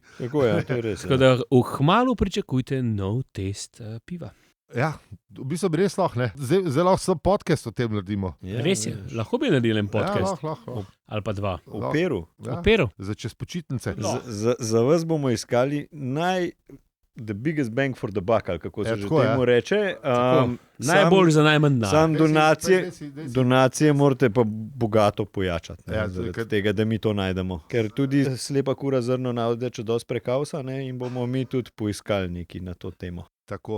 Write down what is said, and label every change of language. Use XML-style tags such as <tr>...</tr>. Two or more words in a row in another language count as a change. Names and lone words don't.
<sl>Tako je, to je res. Tako da kmalu pričakujte nov test piva. Ja, v bistvu bi res lahko, ne. Zdaj lahko podcast o tem naredimo. Ja, Res je, lahko bi naredili en podcast. Ja, lahko. Ali pa dva. V Peru. Ja, V Peru. za čez počitnice. Za vas bomo iskali</sl> <en>the biggest bang for the buck,</en> <sl>ali kako se že tako, temu reče. Najbolj za najmanj dan. Sam Daj si. donacije morate pa bogato pojačati. Ja, Zaradi tega, da mi to najdemo. Ker tudi slepa kura zrno navde, če dosti prekavsa, ne, in bomo mi tudi poiskali nekaj na to temo. Tako.</sl>